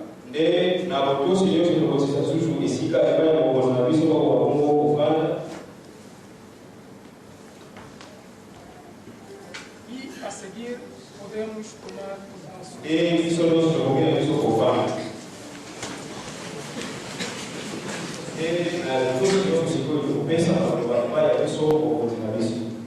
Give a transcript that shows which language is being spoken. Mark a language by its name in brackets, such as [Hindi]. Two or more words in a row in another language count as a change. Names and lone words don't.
[Lingala] Na botosi yote nokosisa susu esika epai ya mokonzi na biso bakoka bongo kovanda [Portuguese] E a seguir podemos tomar os nossos. [Lingala] biso nyonso tokoki na biso kovanda na botosi nyonso sikoyo tokopesa maloba epai ya biso mokonzi na biso.